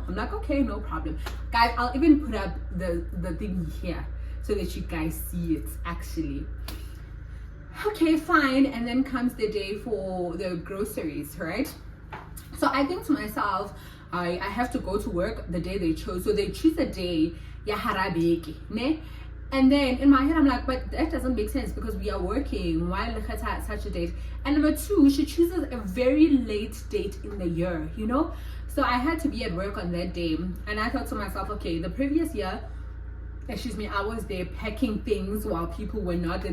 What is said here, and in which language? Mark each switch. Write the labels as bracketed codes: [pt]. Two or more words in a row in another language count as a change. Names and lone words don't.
[en] I'm like, okay, no problem, guys. I'll even put up the thing here so that you guys see it actually. Okay, fine. And then comes the day for the groceries, right? So I think to myself, I have to go to work the day they chose. So they choose a day, ya harabeke, ne? And then in my head, I'm like, but that doesn't make sense because we are working. Why look at such a date? And number 2, she chooses a very late date in the year, you know? So I had to be at work on that day. And I thought to myself, okay, the previous year, I was there packing things while people were not there.